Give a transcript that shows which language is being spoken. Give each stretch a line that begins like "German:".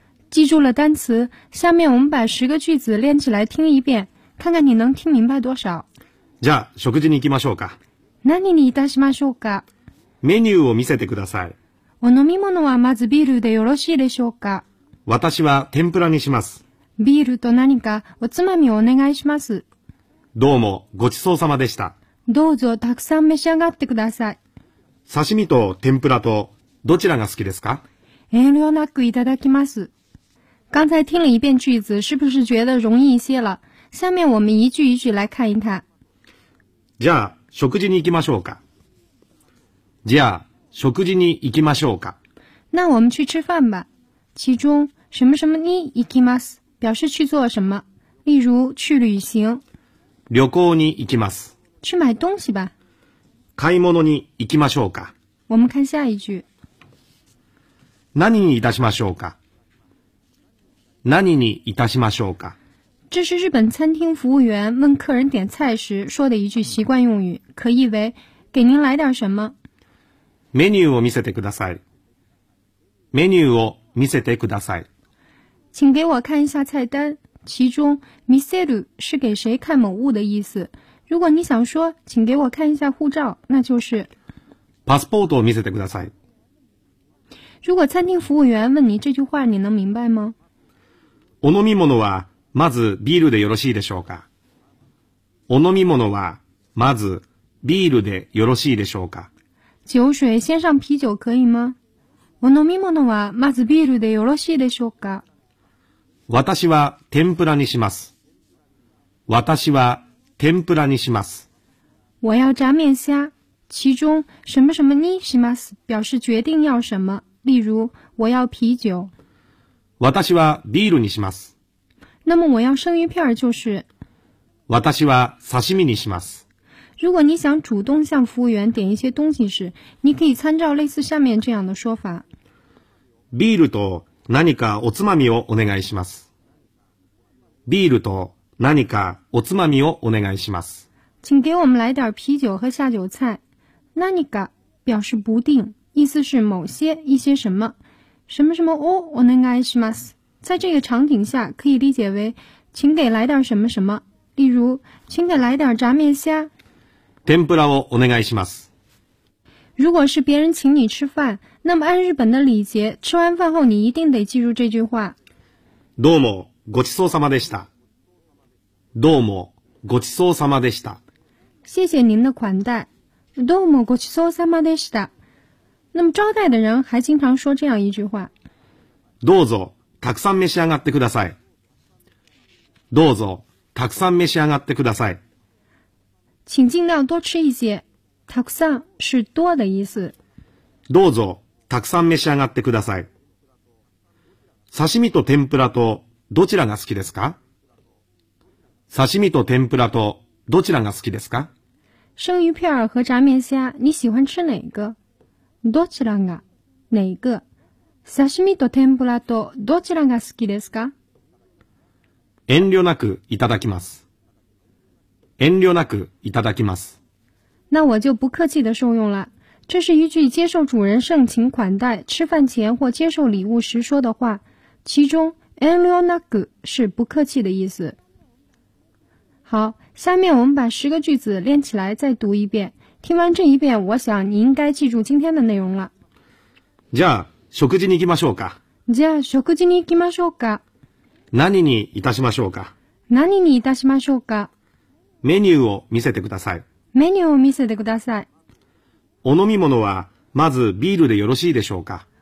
Chinese: 记住了单词，下面我们把十个句子练起来听一遍，看看你能听明白多少。
Japanese: じゃあ食事に行きましょうか。何にいたしましょうか。メニューを見せてください。お飲み物はまずビールでよろしいでしょうか。私は天ぷらにします。ビールと何かおつまみをお願いします。どうもごちそうさまでした。どうぞたくさん召し上がってください。刺身と天ぷらとどちらが好きですか？遠慮なくいただきます。
Chinese: 刚才听了一遍句子，是不是觉得容易一些了？下面我们一句一句来看一看。
Japanese: じゃあ食事に行きましょうか。じゃあ食事に行きましょうか。
Chinese: 那我们去吃饭吧。其中
Japanese: 什么什么に行きます
Chinese: 表示去做什么，例如去旅行。
Japanese: 旅行に行きます。
Chinese: 去买东西吧。
Japanese: 買い物に行きましょうか。
Chinese: 我们看下一句。
Japanese: 何にいたしましょうか。何にいたしましょうか。
Chinese: 这是日本餐厅服务员问客人点菜时说的一句习惯用语，可译为给您来点什么。
Japanese: メニューを見せてください。メニューを見せてください。
Chinese: 请给我看一下菜单。其中見せる是给谁看某物的意思，如果你想说请给我看一下护照，那就是
Japanese: パスポートを見せてください。
Chinese: 如果餐厅服务员问你这句话，你能明白吗？
Japanese: お飲み物はまずビールでよろしいでしょうか。お飲み物はまずビールでよろしいでしょうか。
Chinese: 酒水先上啤酒可以吗？
Japanese: お飲み物はまずビールでよろしいでしょうか。私は天ぷらにします。私は天ぷらにします。
Chinese: 我要炸面虾，其中
Japanese: 什么什么にします
Chinese: 表示决定要什么，例如我要啤酒。
Japanese: 私はビールにします。
Chinese: 那么我要生鱼片就是。
Japanese: 私は刺身にします。
Chinese: 如果你想主动向服务员点一些东西时，你可以参照类似下面这样的说法。
Japanese: ビールと何かおつまみをお願いします。ビールと何かおつまみをお願いします。
Chinese: 请给我们来点啤酒和下酒菜。何か表示不定，意思是某些、一些什么。什么什么
Japanese: をお願いします。
Chinese: 在这个场景下，可以理解为请给来点什么什么。例如，请给来点炸面虾。
Japanese: 天ぷらをお願いします。
Chinese: 如果是别人请你吃饭，那么按日本的礼节，吃完饭后你一定得记住这句话。
Japanese: どうもごちそうさまでした。どうもごちそうさまでした。
Chinese: 谢谢您的款待。
Japanese: どうもごちそうさまでした。
Chinese: 那么招待的人还经常说这样一句话。
Japanese: どうぞたくさん召し上がってください。どうぞたくさん召し上がってください。
Chinese: 请尽量多吃一些。たくさん是多的意思。
Japanese: どうぞたくさん召し上がってください。刺身と天ぷらとどちらが好きですか？刺身と天ぷらとどちらが好きですか？
Chinese: 生鱼片和炸面虾，你喜欢吃哪个？
Japanese: どちらが？
Chinese: 哪一个？
Japanese: 刺身と天ぷらとどちらが好きですか？遠慮なくいただきます。遠慮なくいただきます。
Chinese: 那我就不客气的受用了。这是一句接受主人盛情款待、吃饭前或接受礼物时说的话。其中遠慮なく是不客气的意思。好，下面我们把十个句子练起来再读一遍。听完这一遍，我想你应该记住今天的内容了。
Japanese: じゃあ食事に行きましょうか。じゃあ食事に行きましょうか。何にいたしましょうか。何にいたしましょうか。メニューを見せてください。メニューを見せてください。お飲み物はまずビールでよろしいでしょうか。